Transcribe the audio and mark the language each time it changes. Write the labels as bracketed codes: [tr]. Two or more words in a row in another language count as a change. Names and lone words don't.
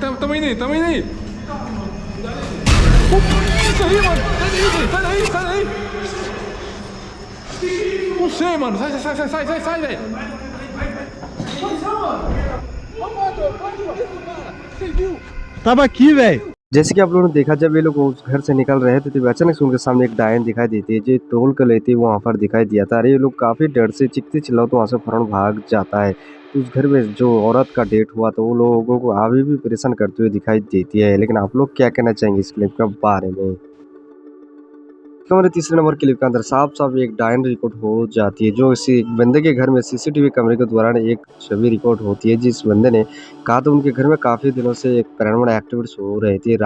[pt] Tamo indo aí. Isso aí, mano. Sai daí. Não sei, mano. Sai, velho. Tava aqui, velho. [hi] जैसे कि आप लोगों ने देखा जब ये लोग उस घर से निकल रहे थे तो अचानक से उनके सामने एक डायन दिखाई देती है जो तोल कर लेती है वहाँ पर दिखाई दिया था। अरे ये लोग काफ़ी डर से चीखते चिल्लाओ तो वहाँ से फ़ौरन भाग जाता है। तो उस घर में जो औरत का डेथ हुआ तो वो लोगों को अभी भी परेशान करते हुए दिखाई देती है। लेकिन आप लोग क्या कहना चाहेंगे इस क्लिप के बारे में? हमारे तीसरे नंबर क्लिप के अंदर साफ एक डायन रिकॉर्ड हो जाती है जो इसी बंदे के घर में सीसीटीवी कैमरे के दौरान एक छवि रिकॉर्ड होती है जिस बंदे ने कहा था उनके घर में काफ़ी दिनों से एक पैरानॉर्मल एक्टिविटीज हो रही थी।